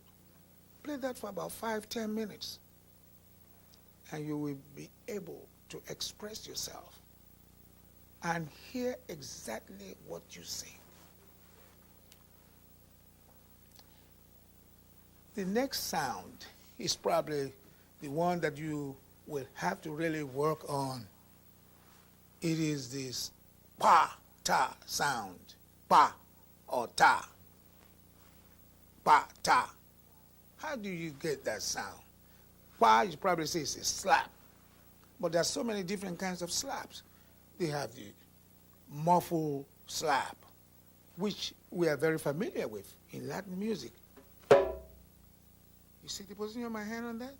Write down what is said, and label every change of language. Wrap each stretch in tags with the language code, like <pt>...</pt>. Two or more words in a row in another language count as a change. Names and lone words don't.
<en>Play that for about 5-10 minutes, and you will be able to express yourself and hear exactly what you sing. The next sound is probably the one that you will have to really work on. It is this pa-ta sound. Pa or ta. Pa-ta. How do you get that sound? Pa, you probably say it's a slap. But there's so many different kinds of slaps. They have the muffled slap, which we are very familiar with in Latin music. You see the position of my hand on that?</en>